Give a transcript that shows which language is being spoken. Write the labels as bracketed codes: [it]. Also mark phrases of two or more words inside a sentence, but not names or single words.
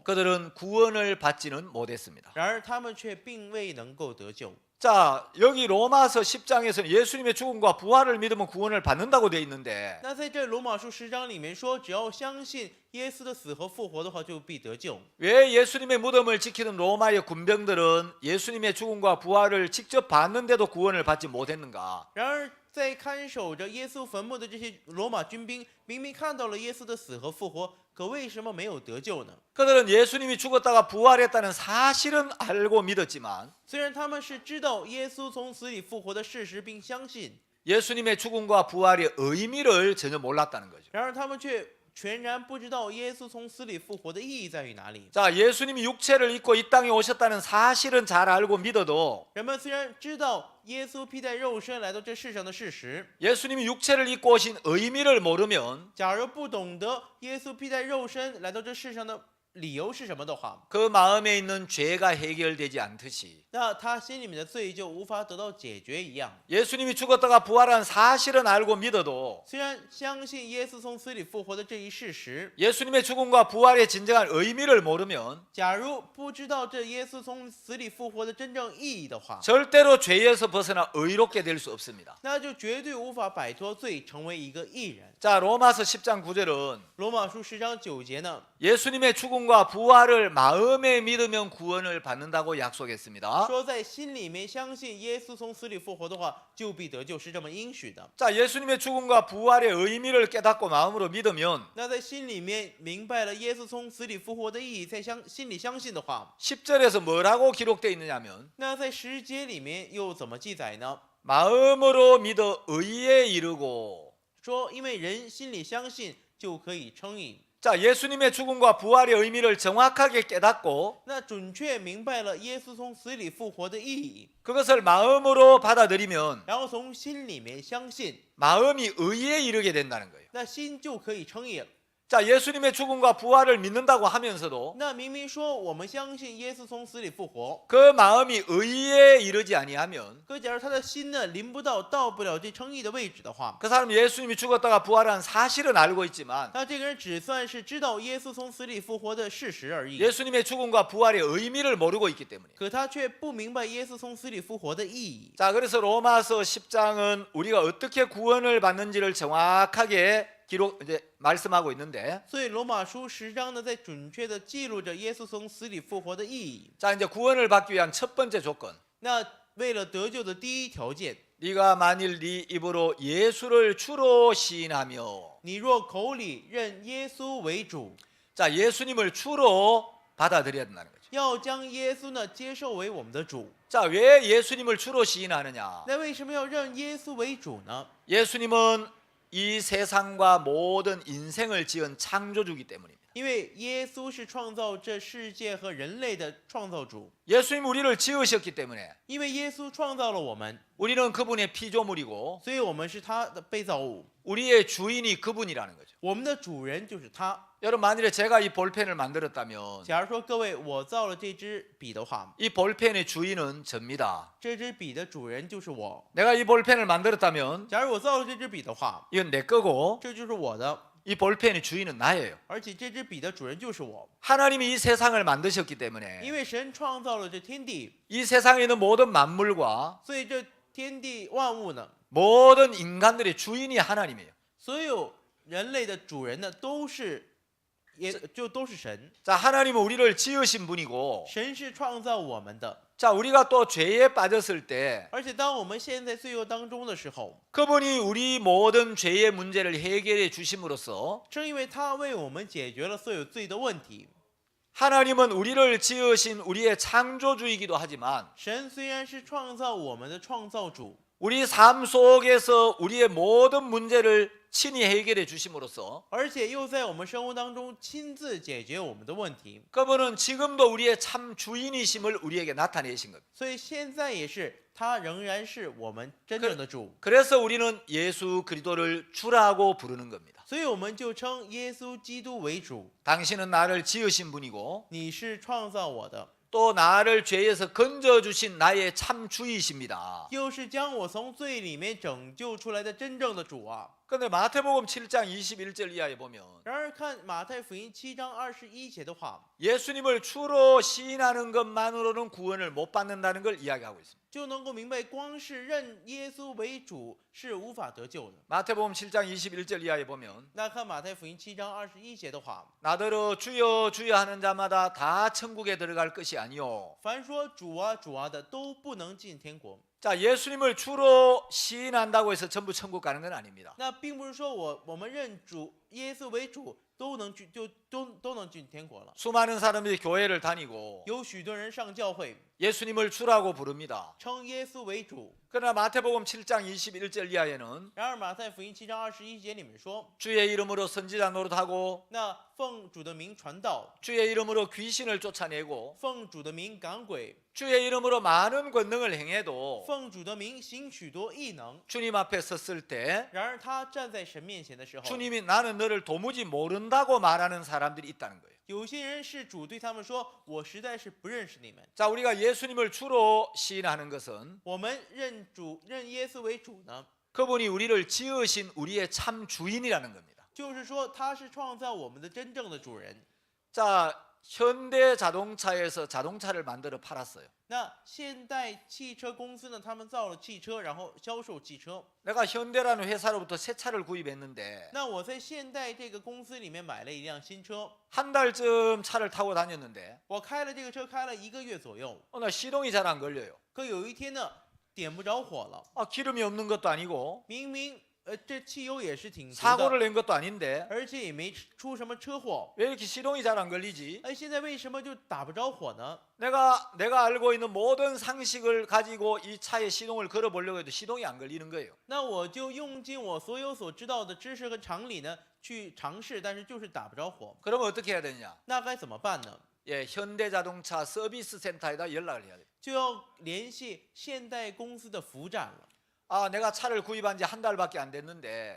[ko] 그들은 구원을 받지는 못했습니다. [zh] 然而他们却并未能够得救。 [ko] 자, 여기 로마서 10장에서는 예수님의 죽음과 부활을 믿으면 구원을 받는다고 돼 있는데 [zh] 那在这罗马书10章里面说，只要相信耶稣的死和复活的话，就必得救。 [ko] 왜 예수님의 무덤을 지키는 로마의 군병들은 예수님의 죽음과 부활을 직접 봤는데도 구원을 받지 못했는가? [zh] 然而在看守着耶稣坟墓的这些罗马军兵，明明看到了耶稣的死和复活，可为什么没有得救呢？ [ko] 그들은 예수님이 죽었다가 부활했다는 사실은 알고 믿었지만 [zh] 虽然他们是知道耶稣从死里复活的事实，并相信， [ko] 예수님의 죽음과 부활의 의미를 전혀 몰랐다는 거죠. [zh] 然而他们却全然不知道耶稣从死里复活的意义在于哪里。 [ko] 자, 예수님이 육체를 입고 이 땅에 오셨다는 사실은 잘 알고 믿어도 [zh] 人们虽然知道耶稣披戴肉身来到这世上的事实， [ko] 예수님이 육체를 입고 오신 의미를 모르면 [zh] 假如不懂得耶稣披戴肉身来到这世上的理由是什么的话， [ko] 그 마음에 있는 죄가 해결되지 않듯이 [zh] 那他心里面的罪就无法得到解决一样。 [ko] 예수님이 죽었다가 부활한 사실은 알고 믿어도 [zh] 虽然相信耶稣从死里复活的这一事实， [ko] 예수님의 죽음과 부활의 진정한 의미를 모르면 [zh] 假如不知道这耶稣从死里复活的真正意义的话， [ko] 절대로 죄에서 벗어나 의롭게 될 수 없습니다. [zh] 那就绝对无法摆脱罪，成为一个义人。 [ko] 자, 로마서 10장 9절은 [zh] 罗马书10章9节呢， [ko] 예수님의 죽음과 부활을 마음에 믿으면 구원을 받는다고 약속했습니다. [zh] 说在心里面相信耶稣从死里复活的话，就必得救，是这么应许的。 [ko] 자, 예수님의 죽음과 부활의 의미를 깨닫고 마음으로 믿으면 [zh] 那在心里面明白了耶稣从死里复活的意义，在心里相信的话， [ko] 10절에서 뭐라고 기록되어 있느냐면 [zh] 那在10节里面又怎么记载呢？ [ko] 마음으로 믿어 의에 이르고 [zh] 说因为人心里相信就可以称义。 [ko] 자, 예수님의 죽음과 부활의 의미를 정확하게 깨닫고 [zh] 那准确明白了耶稣从死里复活的意义， [ko] 그것을 마음으로 받아들이면 [zh] 然后从心里面相信， [ko] 마음이 의에 이르게 된다는 거예요. [zh] 那心就可以称义了。 [ko] 자, 예수님의 죽음과 부활을 믿는다고 하면서도 [zh] 那明明说我们相信耶稣从死里复活， [ko] 그 마음이 의에 이르지 아니하면 [zh] 可假如他的心呢临不到不了这称义的位置的话， [ko] 그 사람이 예수님이 죽었다가 부활한 사실은 알고 있지만 [zh] 那这个人只算是知道耶稣从死里复活的事实而已， [ko] 예수님의 죽음과 부활의 의미를 모르고 있기 때문에. [zh] 可他却不明白耶稣从死里复活的意义。 [ko] 자, 그래서 로마서 10장은 우리가 어떻게 구원을 받는지를 정확하게 이제 말씀하고 있는데, [zh] 所以罗马书10章呢，在准确的记录着耶稣从死里复活的意义。 [ko] 자, 이제 구원을 받기 위한 첫 번째 조건. [zh] 那为了得救的第一条件， [ko] 네가 만일 네 입으로 예수를 주로 시인하며, [zh] 你若口里认耶稣为主， [ko] 자, 예수님을 주로 받아들여야 된다는 거죠. [zh] 要将耶稣呢接受为我们的主。 [ko] 자, 왜 예수님을 주로 시인하느냐? [zh] 那为什么要认耶稣为主呢？ [ko] 예수님은 이 세상과 모든 인생을 지은 창조주이기 때문입니다. [zh] 因为耶稣是创造这世界和人类的创造主， [ko] 예수님 우리를 지으셨기 때문에 [zh] 因为耶稣创造了我们， [ko] 우리는 그분의 피조물이고 [zh] 所以我们是他的被造物， [ko] 우리의 주인이 그분이라는 거죠. [zh] 我们的主人就是他。 [ko] 여러분, 만일에 제가 이 볼펜을 만들었다면 [zh] 假如说各位我造了这支笔的话， [ko] 이 볼펜의 주인은 접니다. [zh] 这支笔的主人就是我。 [ko] 내가 이 볼펜을 만들었다면 [zh] 假如我造了这支笔的话， [ko] 이건 내 거고 [zh] 这就是我的， [ko] 이 볼펜의 주인은 나예요. [zh] 而且这支笔的主人就是我。 [ko] 하나님이 이 세상을 만드셨기 [zh] 因 [ko] 때문에 [zh] 为神创造了这天地， [ko] 이 세상에 있는 모든 만물과 [zh] 所以这天地万物呢， [ko] 모든 인간들의 주인이 하나님이에요. [zh] 所有人类的主人呢，都是都是神。 [ko] 자, 하나님은 우리를 지으신 분이고 [zh] 神是创造我们的， [ko] 자, 우리가 또 죄에 빠졌을 때 [zh] 而且当我们陷在罪恶当中的时候， [ko] 그분이 우리 모든 죄의 문제를 해결해 주심으로써 [zh] 正因为他为我们解决了所有罪的问题， [ko] 하나님은 우리를 지으신 우리의 창조주이기도 하지만 [zh] 神虽然是创造我们的创造主， [ko] 우리 삶 속에서 우리의 모든 문제를 친히 해결해 주심으로써 [zh] 而且又在我们生活当中亲自解决我们的问题， [ko] 그분은 지금도 우리의 참 주인이심을 우리에게 나타내신 겁니다. [zh] 所以现在也是他仍然是我们真正的主， [ko] 그래서 우리는 예수 그리스도를 주라고 부르는 겁니다. [zh] 所以我们就称耶稣基督为主。 [ko] 당신은 나를 지으신 분이고 [zh] 你是创造我的， [ko] 또 나를 죄에서 건져주신 나의 참 주이십니다. [zh] 又是将我从罪里面拯救出来的真正的主啊！ [ko] 그런데 마태복음 7장 21절 이하에 보면 [zh] 然而看马太福音7章21节的话， [ko] 예수님을 주로 시인하는 것만으로는 구원을 못 받는다는 걸 이야기하고 있습니다. [zh] 就能够明白，光是认耶稣为主是无法得救的。 [ko] 마태복음 7장 21절 이하에 보면 [zh] 那看马太福音7章21节的话， [ko] 나더러 주여 주여 하는 자마다 다 천국에 들어갈 것이 아니요 [zh] 凡说主啊主啊的都不能进天国， [ko] 자, 예수님을 주로 시인한다고 해서 전부 천국 가는 건 아닙니다. [zh] 那并不是说我们认主耶稣为主都能进天国了。 [ko] 수많은 사람들이 교회를 다니고 [zh] 有许多人上教会 [ko] 예수님을 주라고 부릅니다. [zh] 称耶稣为主， [ko] 그러나 마태복음 7장 21절 이하에는 [zh] 然而马太福音7章21节里面说， [ko] 주의 이름으로 선지자 노릇하고 [zh] 那奉主的名传道， [ko] 주의 이름으로 귀신을 쫓아내고 [zh] 奉主的名赶鬼， [ko] 주의 이름으로 많은 권능을 행해도 [zh] 奉主的名行许多异能。 [ko] 주님 앞에 섰을 때 [zh] 然而他站在神面前的时候， [ko] 주님이 나는 너를 도무지 모른다고 말하는 사람들이 있다는 거예요. [zh] 有些人是主对他们说：“我实在是不认识你们。 [ko] 자, 우리가 예수님을 주로 시인하는 것은 [zh] 我们认耶稣为主呢， [ko] 그분이 우리를 지으신 우리의 참 주인이라는 겁니다. [zh] 就是说他是创造我们的真正的主人。 [ko] 자, 현대 자동차에서 자동차를 만들어 팔았어요. [zh] 那现代汽车公司呢，他们造了汽车，然后销售汽车。 [ko] 내가 현대라는 회사로부터 새 차를 구입했는데 [zh] 那我在现代这个公司里面买了一辆新车， [ko] 한 달쯤 차를 타고 다녔는데 [zh] 我开了这个车开了1个月左右， [ko] 어느 시동이 잘 안 걸려요. [zh] 可有一天呢，点不着火了。 [ko] 기름이 없는 것도 아니고 [zh] 明明这汽油也是挺足的， [ko] 사고를 낸 것도 아닌데 [zh] 而且也没出什么车祸， [ko] 왜 이렇게 시동이 잘 안 걸리지? [zh] 哎，现在为什么就打不着火呢？ [ko] 내가 알고 있는 모든 상식을 가지고 이 차에 시동을 걸어 보려고 해도 시동이 안 걸리는 거예요. [zh] 那我就用尽我所有所知道的知识和常理呢，去尝试，但是就是打不着火。 [ko] 그러면 어떻게 해야 되냐? [zh] 那该怎么办呢？ [ko] 예, 현대자동차 서비스 센터에다 연락을 해야 돼요. [zh] 就要联系现代公司的服务站了。 [ko] 내가 차를 구입한 지 한 달밖에 안 됐는데